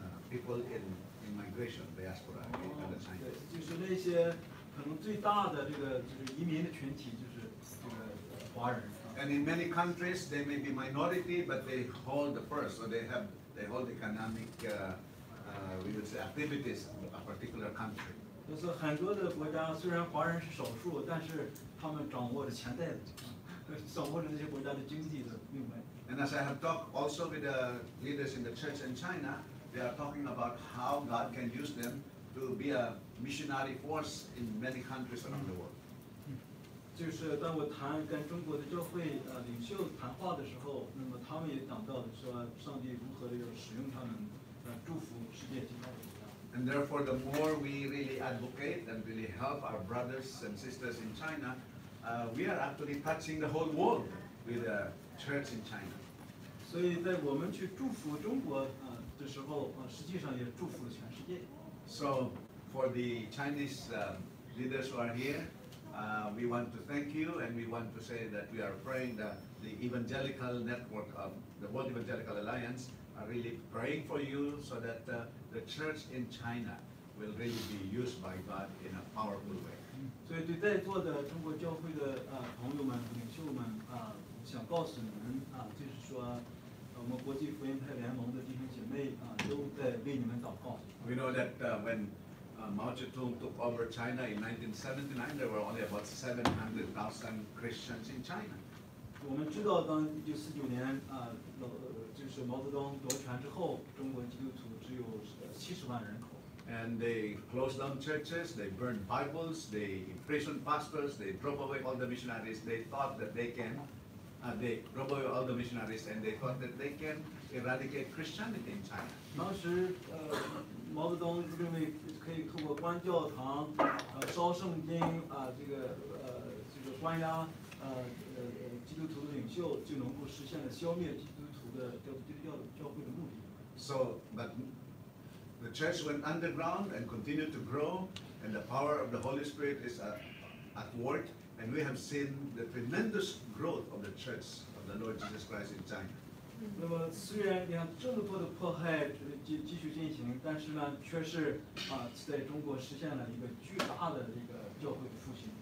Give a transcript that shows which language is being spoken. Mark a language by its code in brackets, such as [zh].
[en] people in migration diaspora are the Chinese. [zh] 就是那些可能最大的这个就是移民的群体就是这个华人。 [en] And in many countries, they may be minority, but they hold the purse, so they hold economic, we would say, activities of a particular country. [zh] 就是很多的国家虽然华人是少数，但是他们掌握着钱袋子，掌握着这些国家的经济的命脉。 [en] And as I have talked also with the leaders in the church in China, they are talking about how God can use them to be a missionary force in many countries around the world. [zh] 就是当我跟中国的教会领袖谈话的时候，那么他们也讲到说，上帝如何的要使用他们，祝福世界其他的国家。 [en] And therefore, the more we really advocate and really help our brothers and sisters in China, we are actually touching the whole world with the church in China. [zh] 所以在我们去祝福中国的时候，实际上也祝福了全世界。 [en] So, for the Chinese leaders who are here, we want to thank you, and we want to say that we are praying that the evangelical network of the World Evangelical Alliance are really praying for you so that the church in China will really be used by God in a powerful way. [zh] 所以对在座的中国教会的朋友们、领袖们想告诉你们就是说，我们国际福音派联盟的弟兄姐妹都在为你们祷告。 [en] We know that when Mao Zedong took over China in 1979, there were only about 700,000 Christians in China. [zh] 我们知道，当1949年就是毛泽东夺权之后，中国基督徒只有70万人口。 [en] And they closed down churches, they burned Bibles, they imprisoned pastors, they drove away all the missionaries. They thought that they drove away all the missionaries, and they thought that they can eradicate Christianity in China. [zh] 当时毛泽东认为可以通过关教堂、烧圣经这个关押基督徒的领袖，就能够实现了消灭基督徒的教会的目的。 [en] So, but the church went underground and continued to grow, and the power of the Holy Spirit is at work, and we have seen the tremendous growth of the church of the Lord Jesus Christ in China. [zh] 那么虽然你看这么多的迫害继续进行，但是呢，却是在中国实现了一个巨大的这个教会的复兴。